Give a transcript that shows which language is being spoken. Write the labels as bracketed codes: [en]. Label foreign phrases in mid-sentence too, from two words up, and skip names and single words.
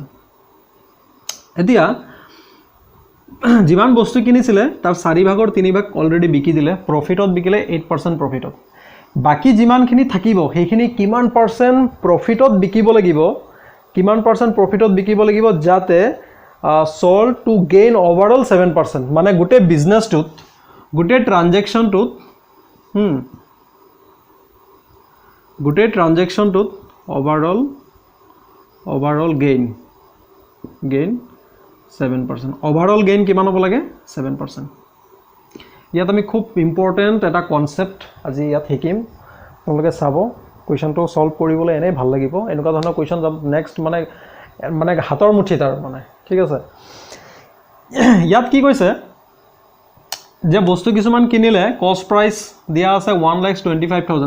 [as] এতিয়া যিমান বস্তু কিনিছিলে তাৰ 4/3 ভাগ অলৰেডি বিকি দিলে, প্ৰফিটত বিকিলে 8% প্ৰফিটত। বাকি যিমানখিনি থাকিব সেইখিনি কিমান [en] percent profitত [as] বিকিব লাগিব, কিমান [en] percent profitত [as] বিকিব লাগিব যাতে [en] sold to gain overall 7%, [as] মানে গোটেই বিজনেছটোত, গোটেই ট্ৰানজেকশ্যনটোত [en] overall gain 7%, overall gain [as] কিমান হ'ব লাগে? 7%। ইয়াত আমি খুব ইম্পৰ্টেণ্ট এটা কনচেপ্ট আজি ইয়াত শিকিম, আপোনালোকে চাব। কুৱেশ্যনটো সলভ কৰিবলৈ এনেই ভাল লাগিব, এনেকুৱা ধৰণৰ [en] question next [as] মানে হাতৰ মুঠিত আৰু মানে। ঠিক আছে, ইয়াত কি কৈছে যে বস্তু কিছুমান কিনিলে [en] cost price [as] দিয়া আছে 1,25,000।